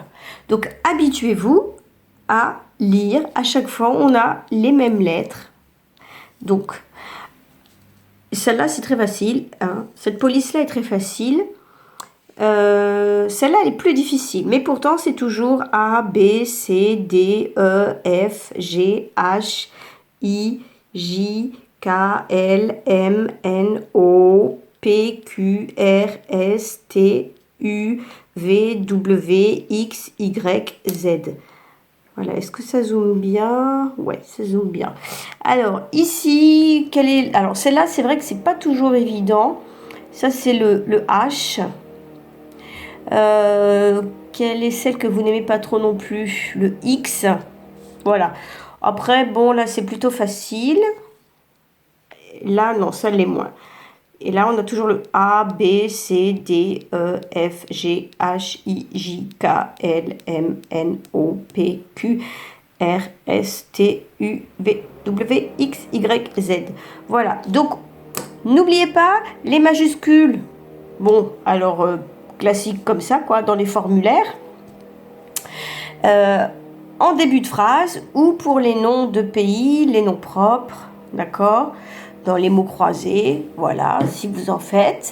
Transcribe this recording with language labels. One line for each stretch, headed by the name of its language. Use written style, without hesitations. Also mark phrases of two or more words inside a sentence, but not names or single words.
French: Donc, habituez-vous à lire. À chaque fois, on a les mêmes lettres. Donc, celle-là, c'est très facile. Hein. Cette police-là est très facile. Celle-là, elle est plus difficile. Mais pourtant, c'est toujours A, B, C, D, E, F, G, H, I, J, K, L, M, N, O, P, Q, R, S, T, U, V, W, X, Y, Z. Voilà, est-ce que ça zoome bien? Ouais, ça zoome bien. Alors, ici, quelle est... Alors, celle-là, c'est vrai que c'est pas toujours évident. Ça, c'est le H. Quelle est celle que vous n'aimez pas trop non plus? Le X. Voilà. Après, bon, là, c'est plutôt facile. Là, non, ça l'est moins. Et là, on a toujours le A, B, C, D, E, F, G, H, I, J, K, L, M, N, O, P, Q, R, S, T, U, V, W, X, Y, Z. Voilà. Donc, n'oubliez pas les majuscules. Bon, alors, classique comme ça, quoi, dans les formulaires. En début de phrase ou pour les noms de pays, les noms propres, d'accord, dans les mots croisés, voilà, si vous en faites.